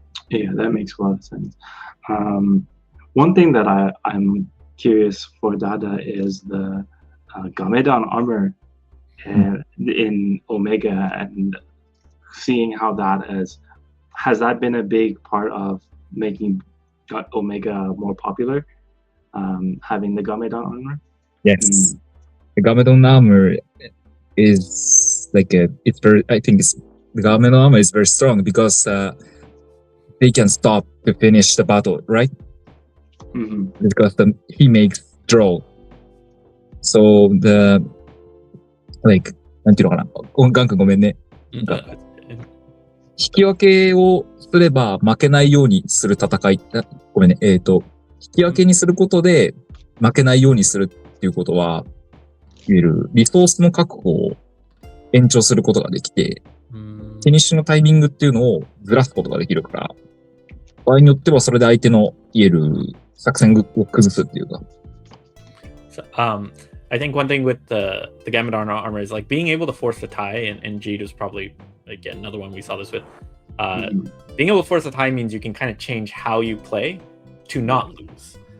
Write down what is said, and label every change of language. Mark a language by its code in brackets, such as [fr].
[en] Yeah, that makes a lot of sense. One thing that I'm curious for Dada is the Gamedan armor in Omega, and seeing how that has that been a big part of making Omega more popular, having the Gamedan armor? Yes. The Gamedan armor is the Gamedan armor is very strong because they can stop to finish the battle, right? Because he makes draw. [ja] Soなんていうのかな。ガン君ごめんね。引き分けをすれば負けないようにする戦い。ごめんね。引き分けにすることで負けないようにするっていうことは、いわゆるリソースの確保を延長することができて、フィニッシュのタイミングっていうのをずらすことができるから、場合によってはそれで相手のいわゆる作戦を崩すっていうか。 [en] I think one thing with the Gamedan armor is like being able to force the tie, and Jeed was probably again another one we saw this with. Being able to force the tie means you can kind of change how you play to not lose.